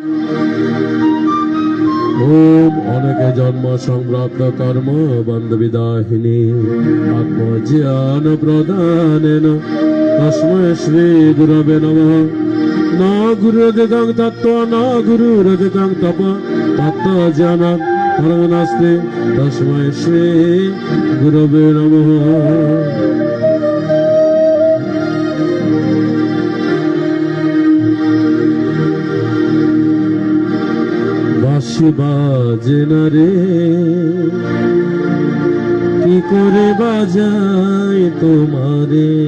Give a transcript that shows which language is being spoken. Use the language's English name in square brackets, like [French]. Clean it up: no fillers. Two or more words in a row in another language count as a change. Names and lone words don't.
[Sanskrit] ओम अनेके जन्म संप्राप्त कर्म बंध विदाहिनी आत्मज्ञान प्रदानेन तस्मै श्री गुरवे नमः। न गुरुरधिकं तत्त्व न गुरुरधिकं तप तत्त्व ज्ञानं परं नास्ति तस्मै श्री गुरवे नमः। [Bangla] বাঁশি বাজে না রে কি করে বাজাই তোমারে।